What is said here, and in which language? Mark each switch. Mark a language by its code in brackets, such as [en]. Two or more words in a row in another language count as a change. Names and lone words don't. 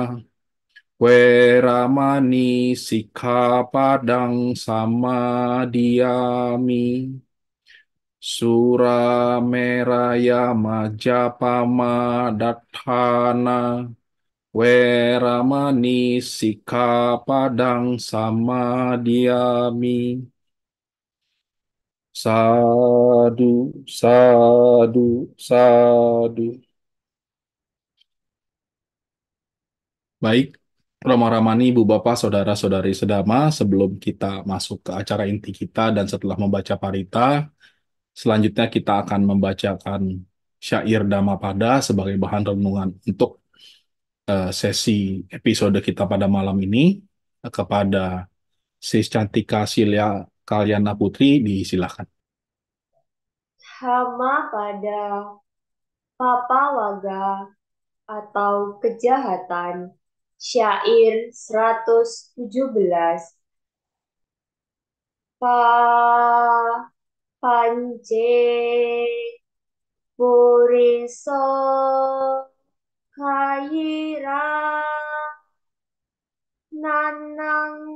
[pi] weramani sikkhapadang samadiyami Surameraya Majapama Dattana Weramani Sikkhapadang Samadiyami Sadu, sadu, sadu. [id] Baik, Rama Ramani, Ibu Bapak, Saudara-saudari sedama, sebelum kita masuk ke acara inti kita dan setelah membaca parita, selanjutnya kita akan membacakan syair Dhammapada sebagai bahan renungan untuk sesi episode kita pada malam ini. Kepada Sis Cantika Silya Kalyana Putri, disilakan. Hama pada Papa Waga atau kejahatan. Syair 117. [pi] Pa pance puriso kayira nanang